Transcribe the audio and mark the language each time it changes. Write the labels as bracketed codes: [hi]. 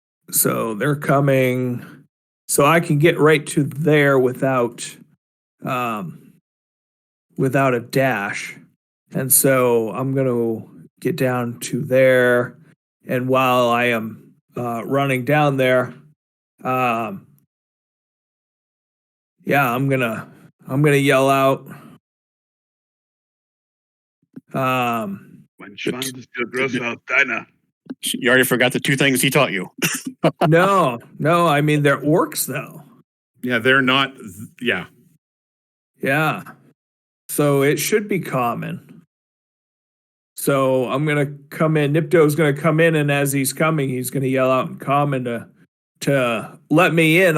[en] So they're coming. So I can get right to there without a dash. And so I'm gonna get down to there. And while I am running down there, I'm gonna yell out. [de] Mein Schwanz ist viel größer als deiner. [en] You already forgot the 2 things he taught you. No, I mean they're orcs though. Yeah, they're not. Yeah. Yeah. So it should be common. So I'm gonna come in. Nipto's gonna come in, and as he's coming, he's gonna yell out in common to let me in.